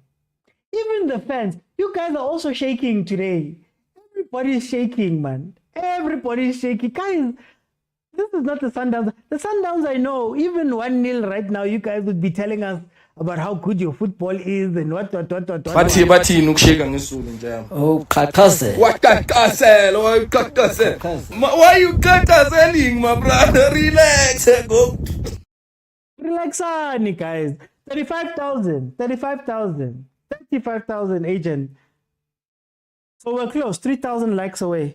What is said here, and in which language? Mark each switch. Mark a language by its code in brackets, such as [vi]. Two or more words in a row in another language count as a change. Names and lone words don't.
[en] Even the fans, you guys are also shaking today. Everybody's shaking, man. Everybody's shaking. Guys, this is not the Sundowns. The Sundowns, I know, even 1-0 right now, you guys would be telling us about how good your football is and what. [nd] Bathi nukusheka ngesulu njalo. Oh, kakase. [en] What kakase? Why you kakaseling, my brother? Relax, go. Relaxani, guys. 35,000 agent. So we're close. 3,000 likes away.